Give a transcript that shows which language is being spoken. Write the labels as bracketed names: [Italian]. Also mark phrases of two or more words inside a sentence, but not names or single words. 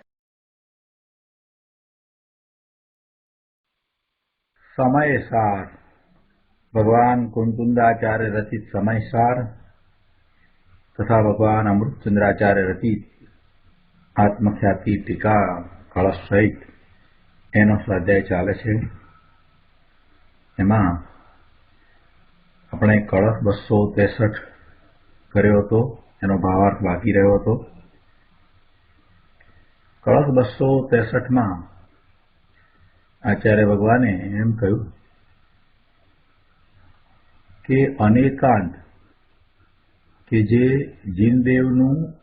[Gujarati] સમયસાર ભગવાન કુંતુંદાચાર્ય રચિત સમયસાર તથા ભગવાન અમૃતચંદ્રાચાર્ય રચિત આત્મખ્યાતિ ટીકા કલશ સહિત એનો સ્વાધ્યાય ચાલે છે। एमां આપણે કળશ 263 કર્યો હતો, એનો ભાવાર્થ બાકી રહ્યો હતો। કળશ 263માં આચાર્ય ભગવાને એમ કહ્યું કે અનેકાંત કે જે જીનદેવનું